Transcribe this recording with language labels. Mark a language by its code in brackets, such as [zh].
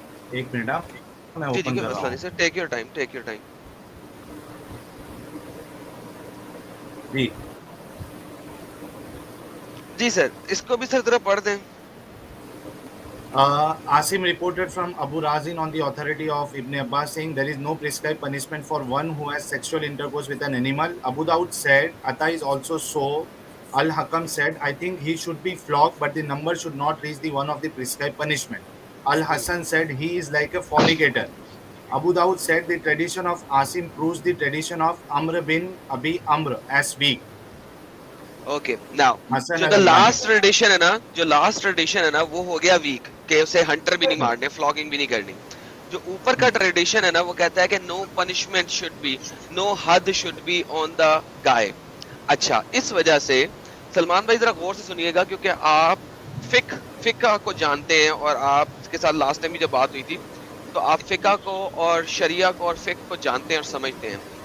[ur] ایک منٹ آپ میں اوپن کر رہا ہوں. سر [en] take your time [ur] جی سر اس کو بھی سر ذرا پڑھ دیں. [en] Asim reported from Abu Razin on the authority of Ibn Abbas saying there is no prescribed punishment for one who has sexual intercourse with an animal. Abu Dawud said, Atta is also so. Al-Hakam said, I think he should be flogged, but the number should not reach the one of the prescribed punishment. Al-Hassan said, he is like a fornicator. Abu Dawud said, the tradition of Asim proves the tradition of Amr bin Abi Amr as weak. [ur] Okay now جو last tradition ہے نا وہ ہو گیا week کہ اسے Hunter بھی نہیں مارنے, فلاگنگ بھی نہیں کرنی. جو اوپر کا ٹریڈیشن ہے نا وہ کہتا ہے کہ [en] No punishment should be, no حد should be on the guy. [ur] اچھا اس وجہ سے سلمان بھائی ذرا غور سے سنیے گا کیونکہ آپ فقہ کو جانتے ہیں اور آپ کے ساتھ لاسٹ ٹائم بھی جب بات ہوئی تھی تو آپ فقہ کو اور شریعہ کو اور فقہ کو جانتے ہیں اور سمجھتے ہیں.